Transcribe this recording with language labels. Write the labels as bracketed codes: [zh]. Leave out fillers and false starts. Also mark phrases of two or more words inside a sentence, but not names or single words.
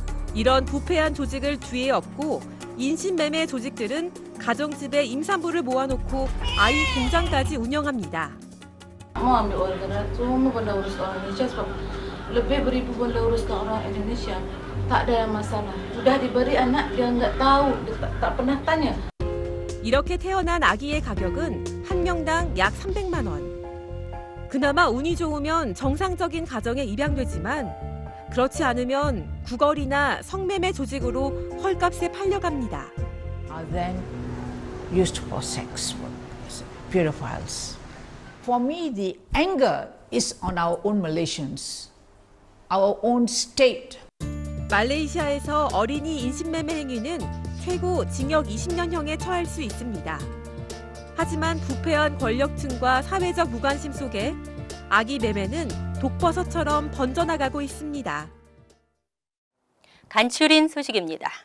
[ko] 이런 부패한 조직을 뒤에 업고 인신매매 조직들은 가정집에 임산부를 모아놓고 아이 공장까지 운영합니다. [ms] Mau ambil organ semua benda urus orang Indonesia sebab lebih beribu benda uruskan orang Indonesia. Tak ada masalah. Sudah diberi anak dia nggak tahu, dia tak pernah tanya. [ko] 이렇게 태어난 아기의 가격은 한 명당 약 300만 원. 그나마 운이 좋으면 정상적인 가정에 입양되지만 그렇지 않으면 구걸이나 성매매 조직으로 헐값에 팔려갑니다. [en] Are then used for sex work, pedophiles. For me, the anger is on our own Malaysians, our own state. [ko] 말레이시아에서 어린이 인신매매 행위는 최고 징역 20년형에 처할 수 있습니다. 하지만 부패한 권력층과 사회적 무관심 속에 아기 매매는 독버섯처럼 번져나가고 있습니다. 간추린 소식입니다.